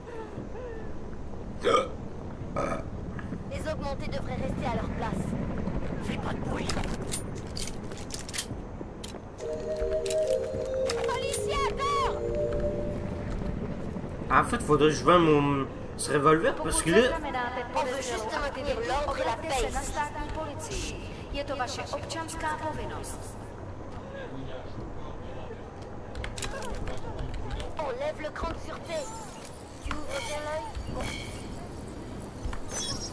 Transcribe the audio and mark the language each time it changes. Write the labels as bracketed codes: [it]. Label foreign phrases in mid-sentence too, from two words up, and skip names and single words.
[fr] Les augmentés devraient rester à leur place. Fais pas de bruit. Policier à terre! En fait, faudrait que je vende ce revolver parce que là... On veut juste maintenir l'ordre et la paix [cs] na státní policii. Je to vaše občanská povinnost. [fr] On lève le cran de sûreté. Tu ouvres bien l'œil?